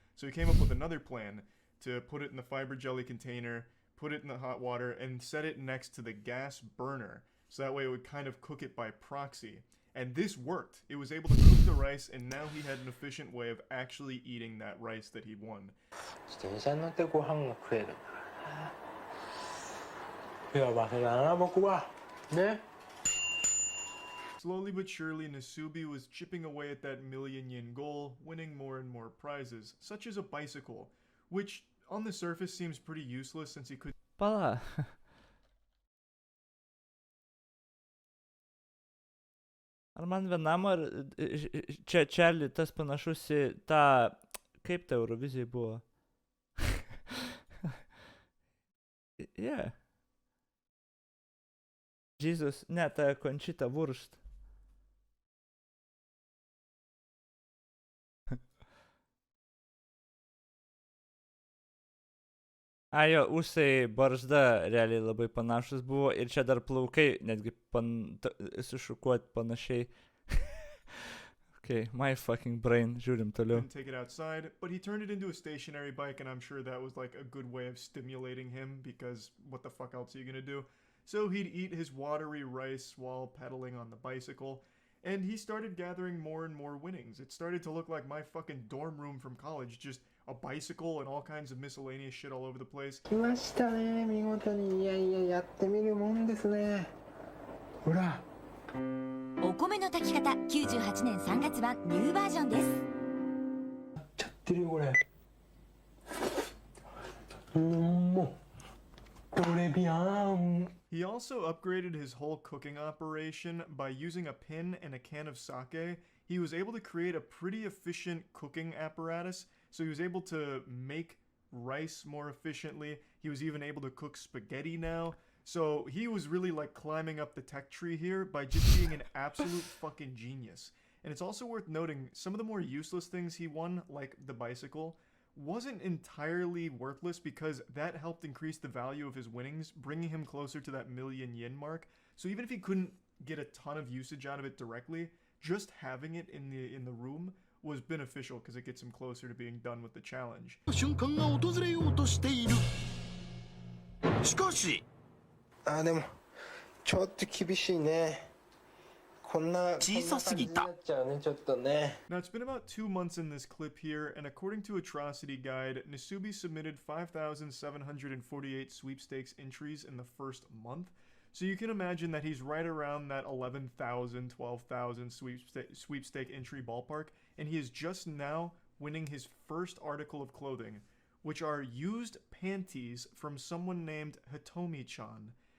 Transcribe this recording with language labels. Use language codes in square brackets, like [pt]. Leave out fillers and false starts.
[en] So he came up with another plan to put it in the fiber jelly container, put it in the hot water, and set it next to the gas burner, so that way it would kind of cook it by proxy. And this worked. It was able to cook the rice, and now he had an efficient way of actually eating that rice that he won. [ja] 自転車に乗ってご飯が食える。やばせだな、僕は。ね。 [en] Slowly but surely, Nasubi was chipping away at that million yen goal, winning more and more prizes, such as a bicycle, which on the surface seems pretty useless since he could. [lt] Pala. Ar man vienam, ar čia Čarli tas panašus į tą, kaip ta Eurovizija buvo? [en] Yeah. [lt] Jesus, ne, ta Conchita Wurst. Jo, ūsai barzda realiai labai panašus buvo ir čia dar plaukai netgi sušukuoti panašiai. [en] Okay, my fucking brain, [lt] žiūrim toliau. [en] Didn't take it outside, but he turned it into a stationary bike, and I'm sure that was like a good way of stimulating him, because what the fuck else are you gonna do? So he'd eat his watery rice while pedaling on the bicycle, and he started gathering more and more winnings. It started to look like my fucking dorm room from college, just a bicycle and all kinds of miscellaneous shit all over the place. [ja] 来ましたね、見事に。いやいや、やってみるもんですね。ほら。お米の炊き方98年3月版ニューバージョンです。やっちゃってるよ、これ。もう。トレビアン [en] He also upgraded his whole cooking operation by using a pin and a can of sake. He was able to create a pretty efficient cooking apparatus, so he was able to make rice more efficiently. He was even able to cook spaghetti now. So he was really like climbing up the tech tree here by just being an absolute fucking genius. And it's also worth noting some of the more useless things he won, like the bicycle, wasn't entirely worthless because that helped increase the value of his winnings, bringing him closer to that million yen mark. So even if he couldn't get a ton of usage out of it directly, just having it in the room was beneficial because it gets him closer to being done with the challenge. [ja] 瞬間が訪れようとしている。しかし、あ、でもちょっと厳しいね。こんな小さすぎた。こんな感じになっちゃうね、ちょっとね。 [en] Now, it's been about 2 months in this clip here, and according to Atrocity Guide, Nasubi submitted 5,748 sweepstakes entries in the first month. So you can imagine that he's right around that 11,000, 12,000 sweepstake entry ballpark, and he is just now winning his first article of clothing, which are used panties from someone named Hitomi-chan.